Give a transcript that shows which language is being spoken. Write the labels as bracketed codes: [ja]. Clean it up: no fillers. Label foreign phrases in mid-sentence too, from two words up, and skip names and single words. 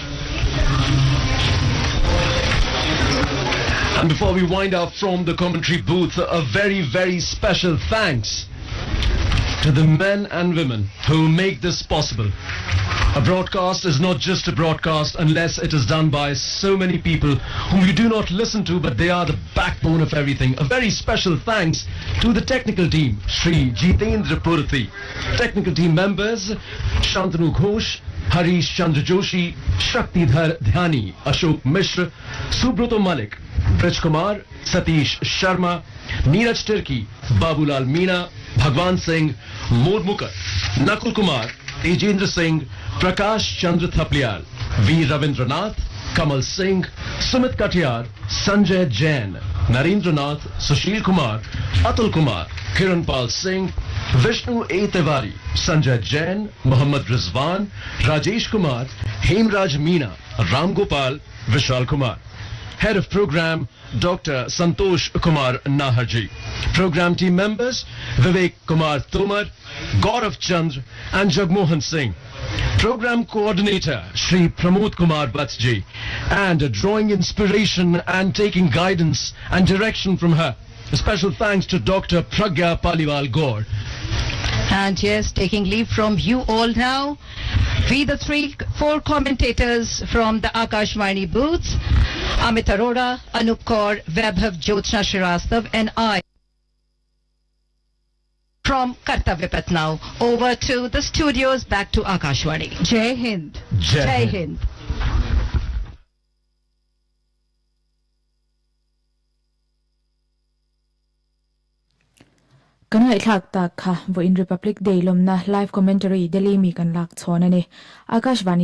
[en] And before we wind up from the commentary booth, a very, very special thanks to the men and women who make this possible. A broadcast is not just a broadcast unless it is done by so many people whom you do not listen to, but they are the backbone of everything. A very special thanks to the technical team, Shri Jitendra Purathi. Technical team members, Shantanu Ghosh, Harish Chandra Joshi, Shaktidhar Dhyani, Ashok Mishra, Subroto Malik, Brij Kumar, Satish Sharma, Neeraj Tirki, Babulal Meena, Bhagwan Singh, Mormukar, Nakul Kumar, Tejendra Singh, Prakash Chandra Thaplial, V. Ravindranath, Kamal Singh, Sumit Katiyar, Sanjay Jain, Narendranath, Sushil Kumar, Atul Kumar, Kiranpal Singh, Vishnu A. Tiwari, Sanjay Jain, Mohammad Rizwan, Rajesh Kumar, Hemraj Meena, Ram Gopal, Vishal Kumar. Head of Program, Dr. Santosh Kumar Naharji. Program team members, Vivek Kumar Tomar, Gaurav Chandra and Jagmohan Singh. Program coordinator, Shri Pramod Kumar Batsji. And drawing inspiration and taking guidance and direction from her. A special thanks to Dr. Pragya Paliwal Gaur. And yes, taking leave from you all now, we the four commentators from the Akashvani booths, Amit Arora, Anup Kaur, Vaibhav Jyotsna Srivastava and I from Kartavya Path now. Over to the studios, back to Akashvani. Jai Hind. Jai Hind. [lus] Kan ngai thak tak kha vo in Republic Day lomna [en] live commentary [lus] Delhi mi kan lak chhona ni Akashvani